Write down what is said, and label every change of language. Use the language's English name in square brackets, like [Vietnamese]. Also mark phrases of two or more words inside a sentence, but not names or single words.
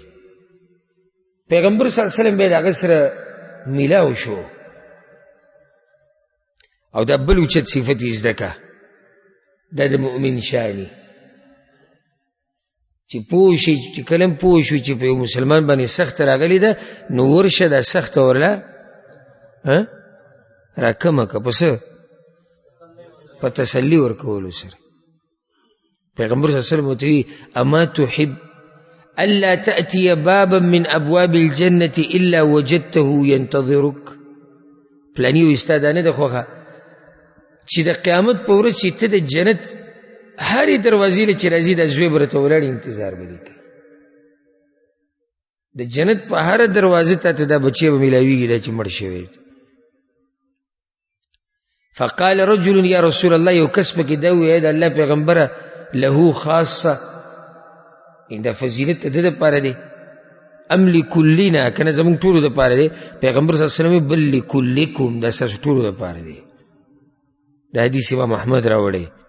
[Pashto] پیغمبر [Arabic] صلی الله علیه وسلم [Pashto] بیا د هغه سره میلاو شو او دا بل اوچت صفت یې زده که، دا د مؤمن شانی چې پوه شي، چې کله هم پوه شو چې په یو مسلمان باندې سخت راغلی ده نو ورشه دا سخته ورله راکمه که په څه؟ په تسلي ورکولو سره. پیغمبر [Arabic] صلی الله علیه وسلم [Pashto] ورته وایي [Arabic] اما تحب الا تأتي بابا من ابواب الجنة الا وجدته ينتظرك. [Pashto] پلانی و ستا دا نه ده خوښه چې د قیامت په ورځ چې ته د جنت هرې دروازې له چې راځي دا زوی به راته ولاړ انتظار به دې کوي. د جنت په هره دروازه تا ته دا بچی به میلاویږي دا چې مړ شوی دی. [Arabic] فقال رجل یا رسول الله، [Pashto] یو کس پکې دا وویل د الله پیغمبره [Arabic] له خاصه، [Pashto] دا فضیلت د ده دپاره دی [Arabic] ام لکلنا، [Pashto] که نه زمونږ ټولو دپاره دی؟ پیغمبر [Arabic] صلی الله علیه وسلم بل لکلکم، [Pashto] دا ستاسو ټولو دپاره دی. دا حدیث امام احمد راوړی.